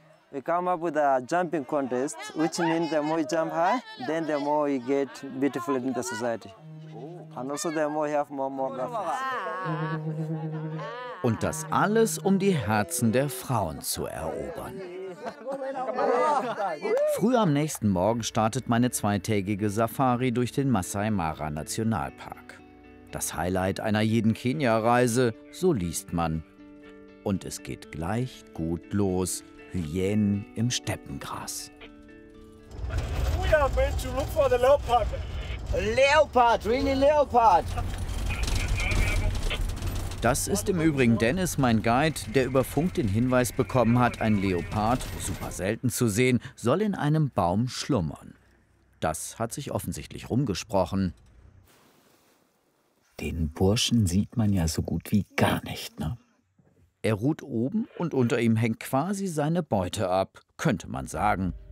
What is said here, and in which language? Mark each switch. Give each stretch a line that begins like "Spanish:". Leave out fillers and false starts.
English: We come up with a jumping contest, which means the more you jump high, then the more you get beautiful in the society. And also the more you have more girlfriends.
German: Und das alles, um die Herzen der Frauen zu erobern. Früh am nächsten Morgen startet meine zweitägige Safari durch den Masai Mara Nationalpark. Das Highlight einer jeden Kenia-Reise, so liest man. Und es geht gleich gut los. Hyänen im Steppengras.
English: We are going to look for the leopard. Leopard, really leopard.
German: Das ist im Übrigen Dennis, mein Guide, der über Funk den Hinweis bekommen hat, ein Leopard, super selten zu sehen, soll in einem Baum schlummern. Das hat sich offensichtlich rumgesprochen. Den Burschen sieht man ja so gut wie gar nicht, ne? Er ruht oben und unter ihm hängt quasi seine Beute ab, könnte man sagen.